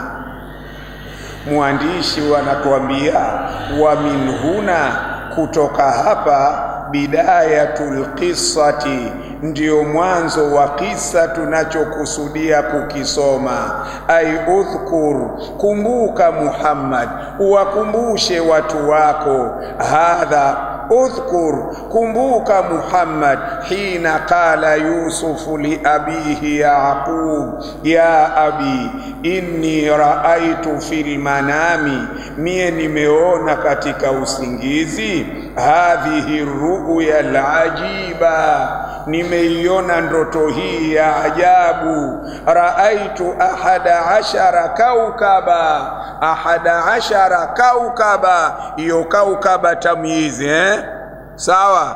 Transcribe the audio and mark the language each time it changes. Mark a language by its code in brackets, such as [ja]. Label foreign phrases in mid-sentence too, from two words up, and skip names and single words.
[sw] Mwandishi wanatuambia, [ar] ومن هنا, [sw] kutoka hapa, [ar] بداية القصة, [sw] ndio mwanzo wa kisa tunachokusudia kukisoma. [ar] أي اذكر, [sw] kumbuka Muhammad, uwakumbushe watu wako. [ar] هذا اذكر, kumbuka Muhammad, حين قال يوسف لأبيه يعقوب يا أبي إني رأيت في المنام, [sw] mie nimeona katika usingizi, [ar] هذه الرؤيا العجيبة, [sw] nimeiona ndoto hii ya ajabu. [ar] رأيت 11 كوكبا 11 كوكبا, hiyo كوكبا تمييز, sawa.